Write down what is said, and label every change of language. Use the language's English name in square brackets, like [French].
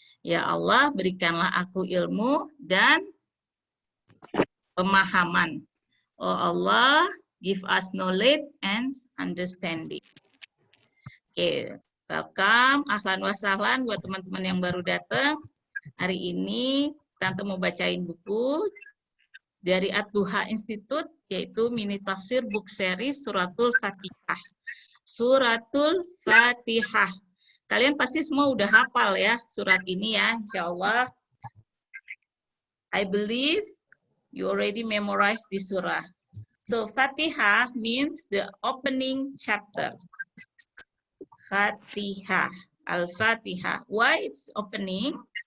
[Indonesian] Ya Allah, berikanlah aku ilmu dan pemahaman. [English] Oh Allah, give us knowledge and understanding. [Indonesian] Oke, welcome, [Arabic] ahlan wa sahlan [Indonesian] buat teman-teman yang baru datang. Hari ini Tante mau bacain buku dari Ad-Duha Institute, yaitu [English] mini tafsir book series [Indonesian] Suratul Fatihah. Suratul Fatihah. Kalian pasti semua udah hafal ya surat ini ya, insya Allah. [English] I believe you already memorized this surah. So Fatihah means the opening chapter. Fatihah, Al-Fatihah. Why it's opening?